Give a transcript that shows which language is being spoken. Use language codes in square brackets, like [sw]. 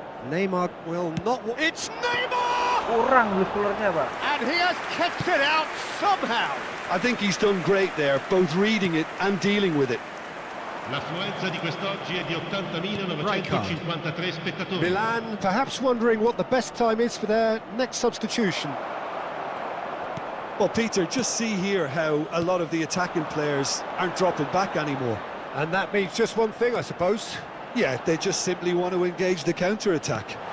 [en] Neymar will not... It's Neymar! [id] Kurang blue-colornya pak. [en] And he has kept it out somehow. I think he's done great there, both reading it and dealing with it. [it] L'affluenza di quest'oggi è di 80.953 spettatori. [en] Milan perhaps wondering what the best time is for their next substitution. Well, Peter, just see here how a lot of the attacking players aren't dropping back anymore. And that means just one thing, I suppose. Yeah, they just simply want to engage the counter-attack.